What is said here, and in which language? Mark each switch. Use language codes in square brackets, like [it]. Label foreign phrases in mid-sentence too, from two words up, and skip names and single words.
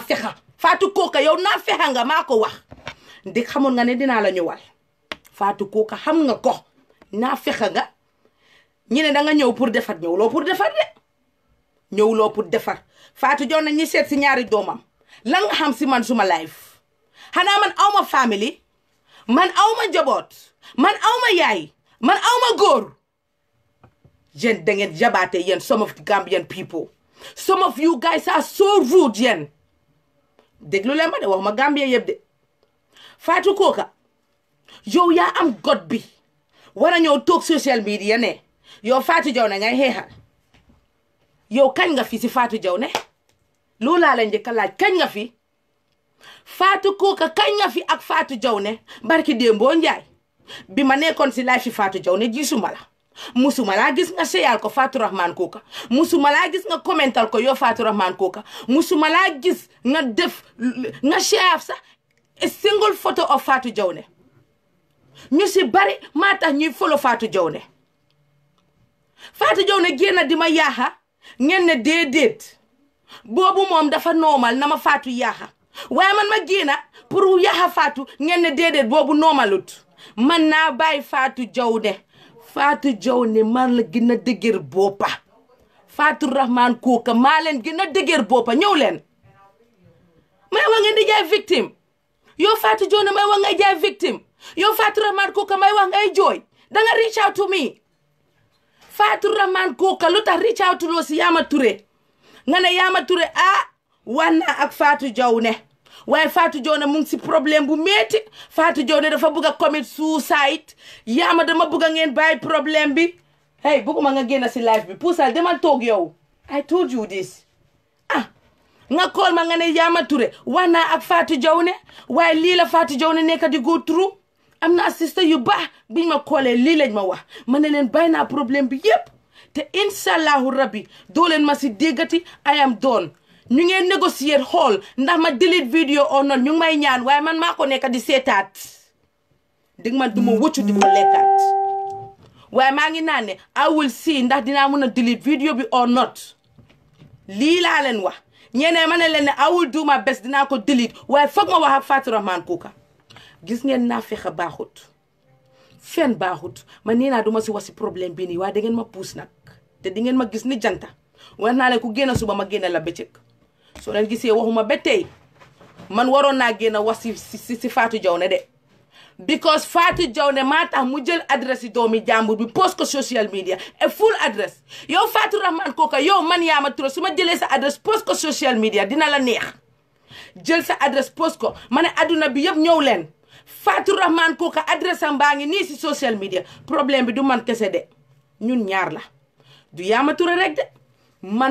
[wo] fexa Fatou Koka yow naa fexa nga maa ko wax ndig xamoon nga ne dinaa la ñëwal Fatou Koka xam nga ko naa fexa nga ñi ne da nga ñëw pour defar ñëwuloo pour defar de ñëwuloo pour defar Fatou Jaw na ñi seet si ñaari doomam lan nga xam si man suma life xanaa man awma family man awma njaboot man awma yaay man awma góor yéen da ngeen jabaate yéen [en] some of the Gambian people some of you guys are so rude [wo] yéen déglu leen ma de wax ma Gambia yëpp de Fatou Koka yow yaa am got bi war a ñëw toog [en] social media [wo] ne yow Fatou Jaw ne ngay xeexal yow kañ nga fi si Fatou Jaw ne loolu laa leen njëkk a laaj kañ nga fi Fatou Koka kañ nga fi ak Fatou Jaw ne barki démboo Njaay bi ma nekkoon si live si Fatou Jaw ne gisuma la musuma laa gis nga seyal ko Fatou Rahman Koka musuma laa gis nga commental ko yow Fatou Rahman Koka musuma laa gis nga def nga share sax [en] a single photo of [wo] Fatou Jaw ne ñu si bari maa tax ñuy follow Fatou Jaw ne Fatou Jaw ne génn di ma yaaxa ngeen ne déedéet boobu moom dafa normal na ma Fatou yaaxa waaye man ma génn pour yaaxa Fatou ngeen ne déedéet boobu normalut man naa bàyyi Fatou Jaw ne Fatou Jaw ne man la gën a dëgër boppa Fatou Rahman Koka maa leen gën a dëgër boppa ñëw leen may wax ngeen di jaay victime yow Fatou Jaw ne may wax ngay jaay victime yow Fatou Rahman Koka may wax ngay jooy danga [en] reach out to me [wo] Fatou Rahman Koka lu tax [en] reach out to [wo] loo si Yama Touré nga ne Yama Touré wax naa ak Fatou Jaw ne waaye Fatou Jaw ne mu ngi si problème bu metti Fatou Jaw ne dafa bëgg a [en] commit suicide [wo] Yama dama bëgg a ngeen bàyyi problème bi hey bëgguma nga génn si live bi puusal demal toog yow [en] I told you this [wo] nga kool ma nga ne Yama Touré wax naa ak Fatou Jaw ne waaye lii la Fatou Jaw ne nekk di [en] go through [wo] am na assistant yu baax biñ ma koolee lii lañ ma wax ma ne leen bàyyi naa problème bi yépp te [ar] inshallahu rabbi [wo] doo leen ma si déggati [en] I am done [wo] ñu ngeen négocier xool ndax ma [en] delete video or not [wo] ñu ngi may ñaan waaye man maa ko nekk di seetaat dig man du ma wëccu di ko lekkaat waaye maa ngi naan ne [en] I will see [wo] ndax dinaa mën a delete video bi [en] or not [wo] lii laa leen wax ñeneen ma ne leen ne [en] I will do my best [wo] dinaa ko delete waaye foog ma wax ak Fatou Rahman Koka gis ngeen naa fexe baaxut fen baaxut man nee naa duma si wax si problème bi nii waaye da ngeen ma puus nag te di ngeen ma gis ni janta wax naa leen ku génn suba ma génn la bëccëg soo leen gisee waxuma ba tey man waroon naa génn wax si Fatou Jaw ne de because Fatou Jaw ne maa tax mu jël adresse yi doomi jàmbur bi post ko [en] social media [wo] et full adresse yow Fatou Rahman Koka yow man Yama Touré su ma jëlee sa adresse post ko [en] social media [wo] dina la neex jël sa adresse post ko ma ne adduna bi yëpp ñëw leen Fatou Rahman Koka adresse am baa ngi nii si [en] social media [wo] problème bi du man kese de ñun ñaar la du Yama Touré rek de man